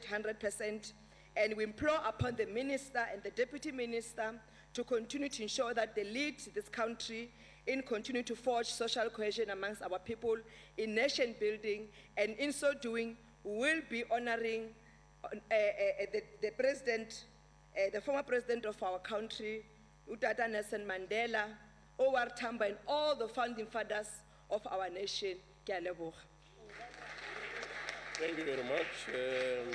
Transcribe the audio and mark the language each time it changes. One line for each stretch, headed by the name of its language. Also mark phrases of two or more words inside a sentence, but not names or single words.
English: 100%, and we implore upon the Minister and the Deputy Minister to continue to ensure that they lead this country in continuing to forge social cohesion amongst our people in nation building, and in so doing, we will be honoring the president, the former president of our country, Utata Nelson Mandela, Owar Tambo, and all the founding fathers of our nation.
Tswana: Ke a leboga.
English: Thank you very much.